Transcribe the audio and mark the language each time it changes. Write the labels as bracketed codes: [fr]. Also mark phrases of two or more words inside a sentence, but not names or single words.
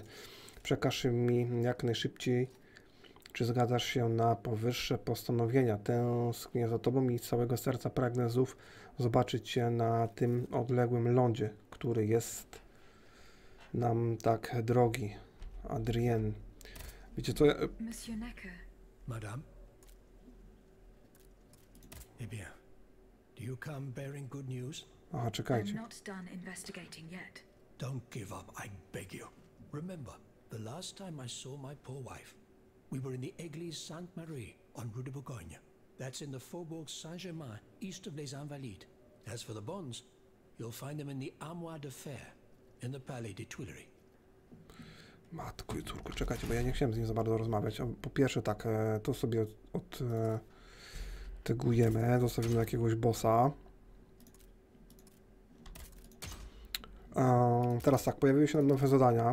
[pl] Przekaż mi jak najszybciej, czy zgadzasz się na powyższe postanowienia. Tęsknię za tobą i z całego serca pragnę znów zobaczyć cię na tym odległym lądzie, który jest nam tak drogi. Adrienne. Wiecie co? [fr] Monsieur Necker. Madame? Eh bien, [en] do you come bearing good news? Aha, I'm [pl] czekajcie. [en] not done investigating yet. Don't give up, I beg you. Remember, the last time I saw my poor wife, we were in the Église Sainte-Marie on Rue de Bourgogne. That's in the Faubourg Saint-Germain, east of les Invalides. As for the bonds, you'll find them in the Armoire de Fer, in the Palais des Tuileries. [pl] Matko i córko, czekajcie, bo ja nie chciałem z nim za bardzo rozmawiać. Po pierwsze tak, to sobie tegujemy, zostawimy jakiegoś bossa. Teraz tak, pojawiły się nam nowe zadania.